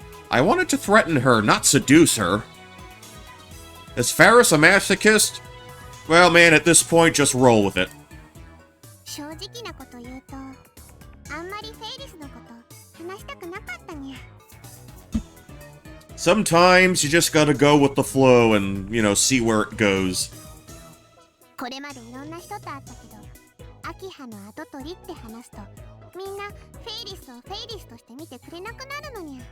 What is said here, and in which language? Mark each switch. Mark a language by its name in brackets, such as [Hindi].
[English] I wanted to threaten her, not seduce her. Is Ferris a masochist? Well, man, at this point, just roll with it. [Japanese] 正直なこと言うと、あんまりフェイリスのこと話したくなかったにゃ。 [English] Sometimes you just gotta go with the flow and, see where it goes. [Japanese] これまでいろんな人と会ったけど、アキハの跡取りって話すと、みんなフェイリスをフェイリスとして見てくれなくなるのにゃ。